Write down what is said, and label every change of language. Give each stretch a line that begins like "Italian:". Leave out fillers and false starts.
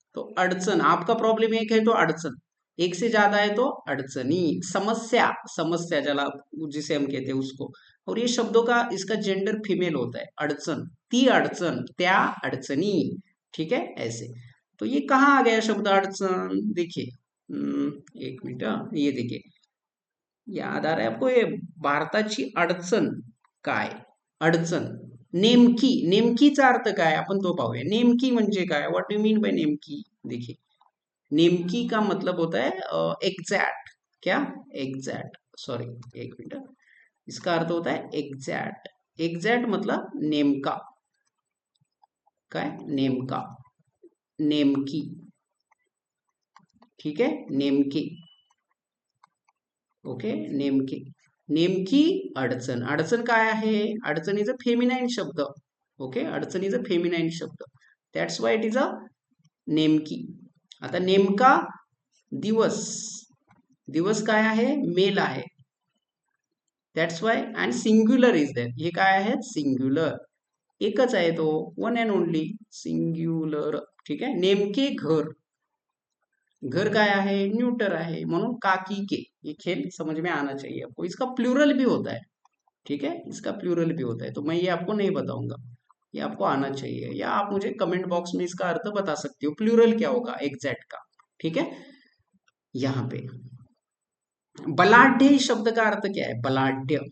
Hindi: तो अड़चन, आपका प्रॉब्लम एक है तो अड़चन, एक से ज्यादा है तो अड़चनी. समस्या. समस्या ज्याला जिसे हम कहते हैं उसको. और ये शब्दों का इसका जेंडर फीमेल होता है.
Marathi: अड़चन, ती अड़चन, त्या अड़चनी.
Hindi: ठीक है ऐसे. तो ये कहाँ आ गया शब्द अड़चन. देखिए, एक मिनिट हाँ. ये देखिए, याद आ रहा है आपको ये,
Marathi: भारताची अडचण काय.
Hindi: अडचण. नेमकी.
Marathi: नेमकीचा अर्थ काय आपण तो पाहूया. नेमकी म्हणजे काय,
English: What you mean by नेमकी.
Hindi: देखिए, नेमकी का मतलब होता है एग्जैक्ट. क्या. एग्जैक्ट. सॉरी, एक मिनट. इसका अर्थ होता है एग्जैक्ट. एग्जैक्ट मतलब नेमका. काय. नेमका. नेमकी. ठीक है. नेमकी. ओके. नेमकी.
Marathi: नेमकी अडचण. अडचण काय आहे. अडचण
English: is a feminine
Marathi: शब्द. ओके.
English: अडचण is a feminine शब्द. That's why it is a नेमकी.
Marathi: आता नेमका दिवस. दिवस काय आहे, मेल आहे.
English: That's why. And singular is that.
Marathi: हे काय आहे, सिंग्युलर. एकच आहे तो,
English: One and only.
Hindi: सिंग्युलर. ठीक है. नेमके घर. घर काय है, न्यूटर है,
Marathi: म्हणून काकी के.
Hindi: ये खेल समझ में आना चाहिए आपको. इसका प्लूरल भी होता है. ठीक है. इसका प्लूरल भी होता है, तो मैं ये आपको नहीं बताऊंगा. ये आपको आना चाहिए, या आप मुझे कमेंट बॉक्स में इसका अर्थ बता सकते हो, प्लूरल क्या होगा एग्जैक्ट का. ठीक है. यहाँ पे बलाढ्य इस शब्द का अर्थ क्या है. बलाढ्य.